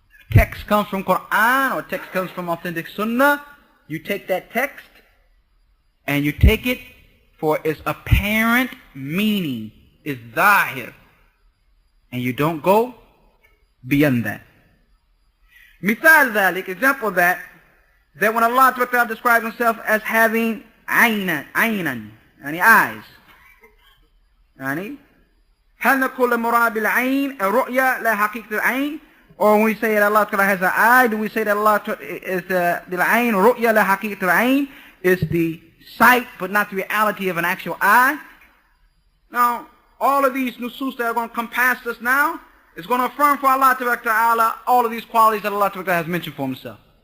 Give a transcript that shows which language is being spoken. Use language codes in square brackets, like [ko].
[en] Text comes from Qur'an, or text comes from authentic Sunnah, you take that text, and you take it for its apparent meaning, its zahir, and you don't go beyond that. Mithal dhalik, example of that when Allah Ta'ala describes himself as having aynan, yani eyes. [ar] Yani, هل نقول المراد بالعين الرؤية لا حقيقة العين? [en] Or when we say that Allah Ta'ala has an eye, do we say that Allah is [ar] بالعين رؤية لا حقيقة العين, [en] is the sight but not the reality of an actual eye? Now, all of these nusus that are going to come past us now is going to affirm for Allah Ta'ala all of these qualities that Allah Ta'ala has mentioned for himself.